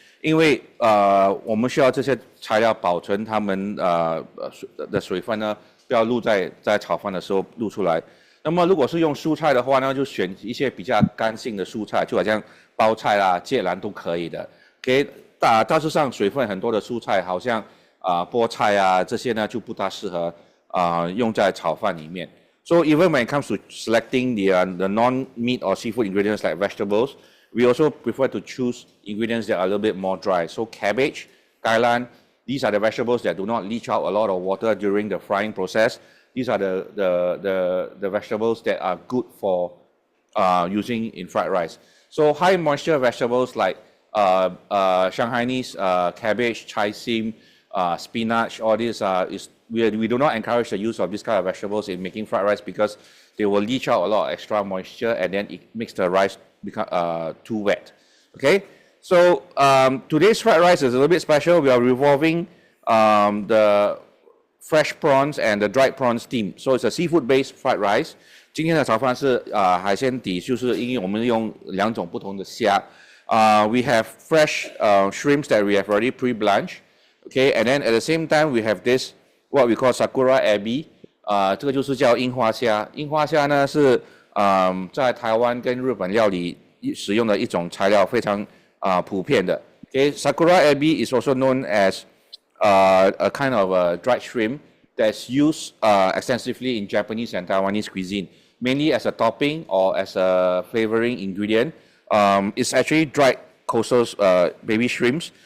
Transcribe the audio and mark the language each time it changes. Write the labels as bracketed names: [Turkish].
[Chinese] 因为我们需要这些材料保存它们的水分呢，不要露在炒饭的时候露出来。那么如果是用蔬菜的话呢，就选一些比较干性的蔬菜，就好像包菜啦、芥兰都可以的。给大致上水分很多的蔬菜，好像菠菜啊这些呢就不大适合用在炒饭里面。 [English] So even when it comes to selecting the non-meat or seafood ingredients like vegetables, we also prefer to choose ingredients that are a little bit more dry. So cabbage, kailan, these are the vegetables that do not leach out a lot of water during the frying process. These are the vegetables that are good for using in fried rice. So high moisture vegetables like Shanghainese cabbage, chai sim, spinach, all these we do not encourage the use of this kind of vegetables in making fried rice because they will leach out a lot of extra moisture and then it makes the rice become too wet. Okay, so today's fried rice is a little bit special. We are revolving the fresh prawns and the dried prawns steam. So it's a seafood-based fried rice. [Chinese] 今天的炒饭是海鲜底，就是因为我们用2种不同的虾。 [English] We have fresh shrimps that we have already pre-blanched. Okay, and then at the same time we have this what we call sakura ebi. [Chinese] 这个就是叫樱花虾。樱花虾呢是在台湾跟日本料理使用的一种材料，非常普遍的。 [English] Okay, sakura ebi is also known as a kind of a dried shrimp that's used extensively in Japanese and Taiwanese cuisine, mainly as a topping or as a flavoring ingredient. It's actually dried coastal baby shrimps.